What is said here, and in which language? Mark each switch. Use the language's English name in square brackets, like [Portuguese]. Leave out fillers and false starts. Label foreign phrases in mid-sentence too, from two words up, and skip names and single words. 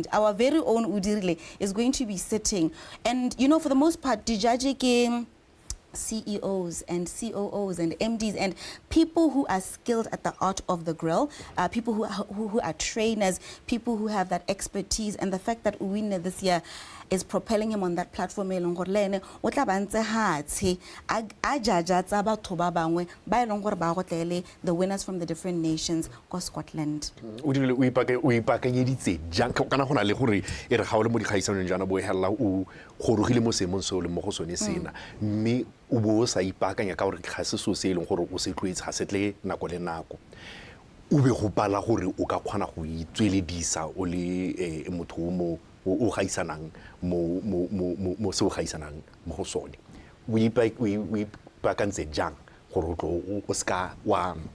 [English] Our very own Odirile is going to be sitting. And, you know, for the most part, the judge game, CEOs and COOs and MDs and people who are skilled at the art of the grill, people who are trainers, people who have that expertise, and the fact that Uwine this year is propelling him on that platform, the winners from the different nations go Scotland. [Tswana] o ipakanyeditse jang kana go na le gore e re ga o le mo dikgaisanong jana bo hella o gorogile mo seemong se o le mo go sone sena mme o bo sa ipakanya ka gore ga se so se eleng gore o se tloetse ga se tle nako le nako o be go pala gore o ka kgona go itsweledisa o le motho mo o gaisanang mo se o gaisanang mo go sone o ipakantse jang gore o ska wa